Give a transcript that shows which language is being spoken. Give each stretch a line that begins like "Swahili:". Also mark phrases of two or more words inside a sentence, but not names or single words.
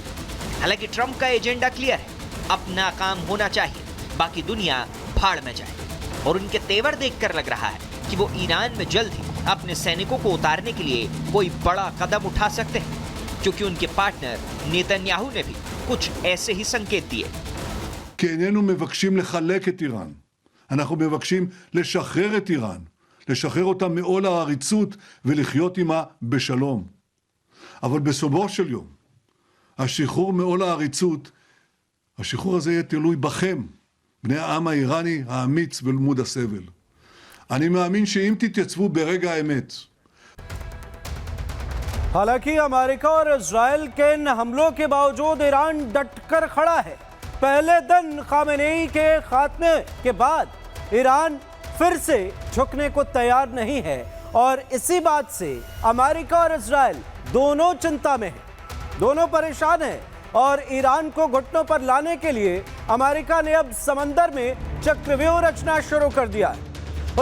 Hindi: हालांकि ट्रंप का एजेंडा क्लियर है, अब नाकाम होना चाहिए, बाकी दुनिया भाड़ में जाए। और उनके तेवर देखकर लग रहा है कि वो ईरान में जल्द ही अपने सैनिकों को उतारने के लिए कोई बड़ा कदम उठा सकते हैं, क्योंकि उनके पार्टनर नेतन्याहू ने भी कुछ ऐसे ही संकेत दिए।
Hebrew: כי איננו מבקשים לחלק את איראן. אנחנו מבקשים לשחרר את איראן, לשחרר אותה מעול העריצות ולחיות עימה בשלום. אבל בסופו של יום, השחרור מעול העריצות, השחרור הזה יהיה תלוי בכם, בני העם האיראני האמיץ ולמוד הסבל. אני מאמין שאם תתייצבו ברגע האמת,
Hindi: हालांकि अमेरिका और इजराइल के इन हमलों के बावजूद ईरान डटकर खड़ा है। पहले दिन खामेनेई के खात्मे के बाद ईरान फिर से झुकने को तैयार नहीं है और इसी बात से अमेरिका और इजराइल दोनों चिंता में हैं, दोनों परेशान हैं और ईरान को घुटनों पर लाने के लिए अमेरिका ने अब समंदर में चक्रव्यूह रचना शुरू कर दिया है।